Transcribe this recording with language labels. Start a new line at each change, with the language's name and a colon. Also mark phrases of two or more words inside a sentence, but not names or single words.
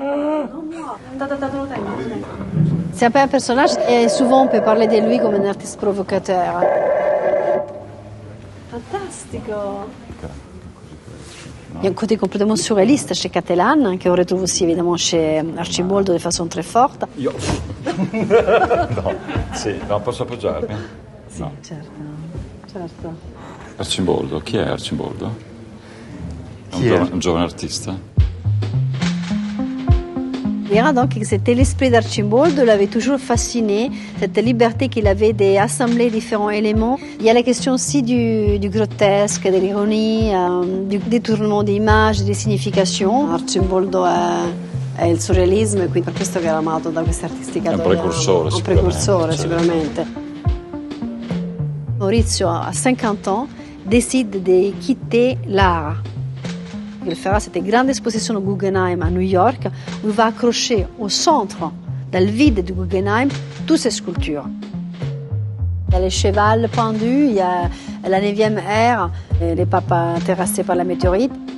French: C'est un peu un personnage et souvent on peut parler de lui comme un artiste provocateur.
Italian: Fantastico!
French: Il y a un côté complètement surréaliste chez Cattelan, qu'on retrouve aussi évidemment chez Arcimboldo de façon très forte.
Italian: Io? No, sì, non posso appoggiarmi? Sì, no. Certo. Arcimboldo, chi è Arcimboldo? È un giovane artista.
French: Il dira donc que c'était l'esprit d'Arcimboldo, l'avait toujours fasciné, cette liberté qu'il avait d'assembler différents éléments. Il y a la question aussi du grotesque, de l'ironie, du détournement des images, des significations.
Italian: Arcimboldo è il surrealismo e quindi per questo che era amato da questi artisti che adoriamo. Un precursore sicuramente.
French: Maurizio, à 50 ans, décide de quitter l'art. Il fera cette grande exposition au Guggenheim à New York où il va accrocher au centre, dans le vide du Guggenheim, toutes ces sculptures. Il y a les chevals pendus, il y a la 9e ère, les papas terrassés par la météorite.